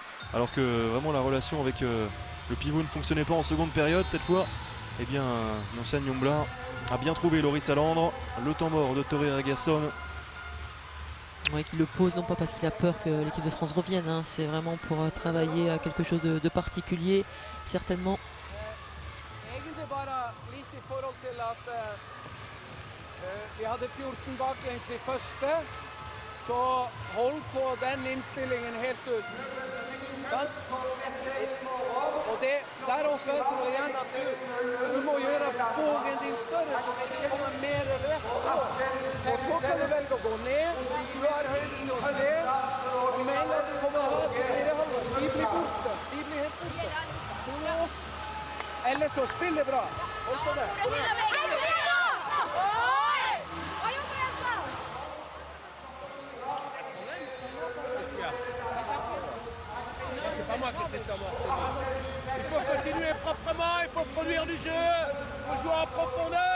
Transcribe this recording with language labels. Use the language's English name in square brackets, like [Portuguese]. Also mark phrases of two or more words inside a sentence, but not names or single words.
[French] Alors que vraiment la relation avec le pivot ne fonctionnait pas en seconde période. Cette fois, eh bien, Monsan Yombla a bien trouvé Laurie Salandre. Le temps mort de Torreira Gerson. Ouais, qui le pose, non pas parce qu'il a peur que l'équipe de France revienne, hein. C'est vraiment pour travailler à quelque chose de particulier, certainement. [Norwegian] Egentlig bara lite i forhold til at Vi hadde 14 baklengs i første, så hold på den innstillingen helt ut. Sant? Og det der oppe tror jeg igjen at du må gjøre bågen din større, så det kommer mer rett opp. Og så kan du velge å gå ned, du har høyden til å se, og med en gang du kommer her, så blir det halvårs. De blir borte, de blir helt borte. Eller så spiller bra. Hold på det. [French] C'est pas moi qui ai fait il faut continuer proprement, il faut produire du jeu, il faut jouer en profondeur.